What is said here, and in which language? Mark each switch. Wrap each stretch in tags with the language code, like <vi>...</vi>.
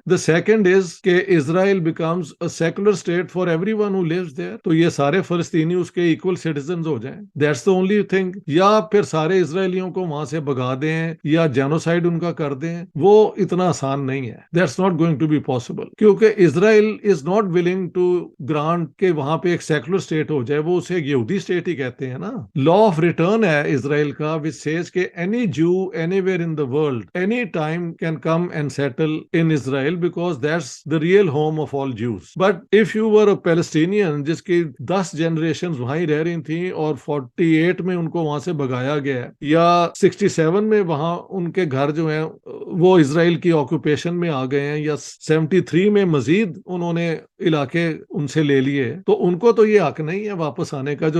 <en>the second is کہ Israel becomes a secular state for everyone who lives there,</en> <ur>تو یہ سارے فلسطینی اس کے ایکول سٹیزنز ہو جائیں.</ur> <en>That's the only thing.</en> <ur>یا پھر سارے اسرائیلیوں کو وہاں سے بگا دیں یا جینوسائیڈ ان کا کر دیں، وہ اتنا آسان نہیں ہے.</ur> <en>that's not going to be possible</en> <ur>کیونکہ</ur> <en>Israel is not willing to grant</en> <ur>کہ وہاں پہ ایک سیکولر اسٹیٹ ہو جائے. وہ اسے یہودی اسٹیٹ ہی کہتے ہیں نا.</ur> <en>law of return</en> <ur>ہے اسرائیل کا</ur> <en>which says کہ any Jew anywhere in the world any time can come and settle in Israel because that's the real home of all Jews. But if you were a Palestinian</en> <ur>جس کی 10 generations وہاں ہی رہ رہی تھیں اور 48 میں ان کو وہاں سے بگایا گیا یا 67 میں وہاں ان کے گھر جو ہیں وہ اسرائیل کی آکوپیشن میں آ گئے ہیں یا 73 میں مزید انہوں نے علاقے ان سے لے لیے، تو ان کو تو یہ حق نہیں ہے واپس آنے کا.</ur>